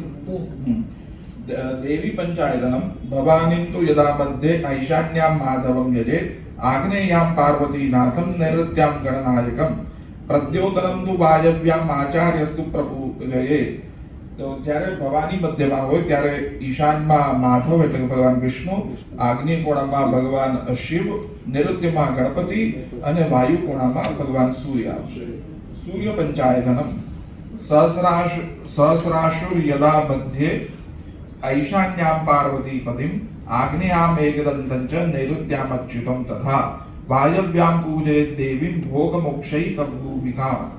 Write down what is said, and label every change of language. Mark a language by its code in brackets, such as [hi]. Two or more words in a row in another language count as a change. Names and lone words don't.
[sa] देवी पंचायतनम भवानीं तु यदा मध्ये ऐशान्यां माधवं यजेत् आग्नेयां पार्वती नाथं नैऋत्यां गणनायकं प्रद्योतनं तु वायव्यां आचार्यस्तु प्रपूजयेत्। [gu] तो જ્યારે ભવાની મધ્યમાં હોય ત્યારે ઈશાનમાં માધવ એટલે કે ભગવાન વિષ્ણુ, આગ્નેય કોણામાં ભગવાન શિવ, નૈઋત્યમાં ગણપતિ અને વાયુ કોણામાં ભગવાન સૂર્ય આવશે. [sa] સૂર્ય પંચાયતનમ સહસ્રાશુર યદા મધ્યે ઐશાન્યામ પાર્વતી પતિમ આગ્નેયામ એકદંતં ચ નૈઋત્યામ અચ્યુતમ તથા વાયવ્યામ પૂજયેત દેવીમ ભોગ મોક્ષૈક ભૂમિકા.